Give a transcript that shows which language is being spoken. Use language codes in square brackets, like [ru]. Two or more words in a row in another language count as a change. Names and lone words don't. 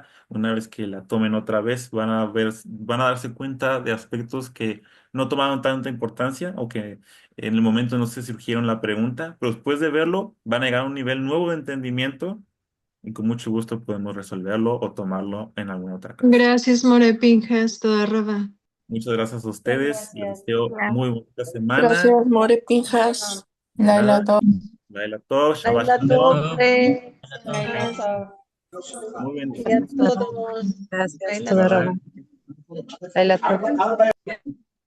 [es] Una vez que la tomen otra vez, van a darse cuenta de aspectos que no tomaron tanta importancia o que en el momento no se surgieron la pregunta, pero después de verlo van a llegar a un nivel nuevo de entendimiento y con mucho gusto podemos resolverlo o tomarlo en alguna otra clase. Gracias, More Pinjas, [he] תודה רבה. [es] Muchas gracias a Muchas ustedes. Les gracias. deseo muy bonita semana. Gracias, More Pinjas. Nada, [he] לילה טוב. לילה טוב, שבת Laila Shalom. Tobre, Laila, [es] chao. Muy y a bendecidos. todos. Gracias, [he] Laila toda [en] Bye Tobre. [he] Laila. [en] bye.